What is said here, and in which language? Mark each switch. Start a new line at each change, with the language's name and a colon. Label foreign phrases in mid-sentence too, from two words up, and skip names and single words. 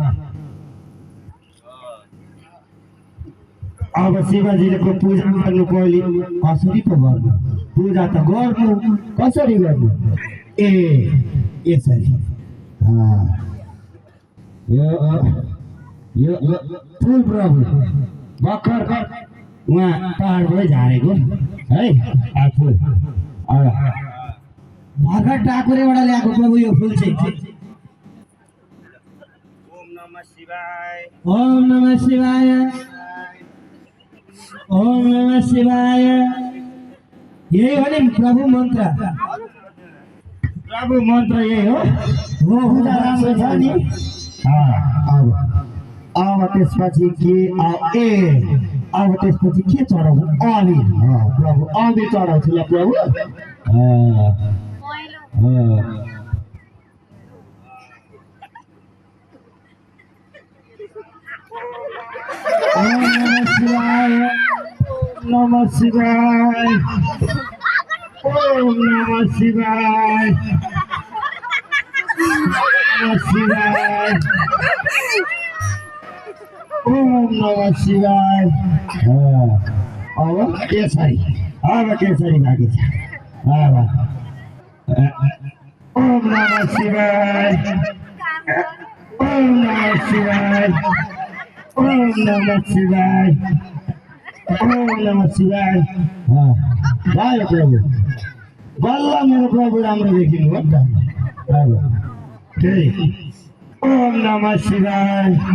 Nepali: अब शिवजीको पूजा गर्नु पहिले कसरी पो गर्नु पूजा त गर्नु कसरी गर्नु यसरी यो फुल प्रभु भर्खर उहाँ पहाडबाटै झारेको है फुल भर्खर टाकुरेबाट ल्याएको प्रभु यो फुल चाहिँ
Sanskrit: ओम नमः शिवाय ओम नमः शिवाय
Nepali: यही हो नि प्रभु मन्त्र यही हो पूजा राम्रो छ नि अब त्यसपछि के अब त्यसपछि के चढाउँछ अबि प्रभु अबि चढाउँछु ल प्रभु
Sanskrit: नमः शिवाय ओम नमः शिवाय नमः शिवाय ओम नमः शिवाय
Nepali: अब केसरी बाँकी छ
Sanskrit: ओम नमः शिवाय ओम नमः शिवाय ओम नमः शिवाय ओम नमः शिवाय
Nepali: भयो प्रभु बल्ल मेरो प्रभु राम्रो देखिनु हो त्यही
Sanskrit: ओम नमः शिवाय